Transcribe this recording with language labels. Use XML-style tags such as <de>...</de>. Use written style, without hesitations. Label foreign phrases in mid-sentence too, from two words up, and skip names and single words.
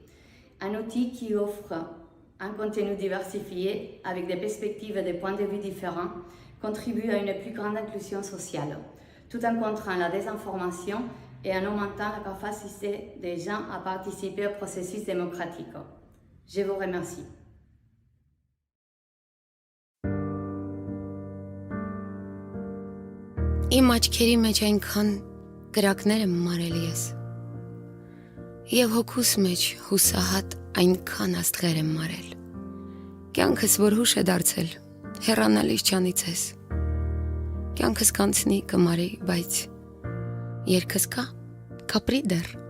<fr>Un outil qui offre un contenu diversifié avec des perspectives et des points de vue différents contribue à une plus grande inclusion sociale, tout en contraint la désinformation et en augmentant la capacité des gens à participer au processus démocratique. Je vous remercie.</fr> <hy>Իմ աչքերի մեջ այնքան կրակներ եմ մարել ես, և հոգուս մեջ հուսահատ այնքան աստղեր եմ մարել, կյանքս որ հուշ է դարձել, հեռանալիս չանից ես, կյանքս կանցնի կմարի, բայց Երկս կա, կապրի դեռ։</hy>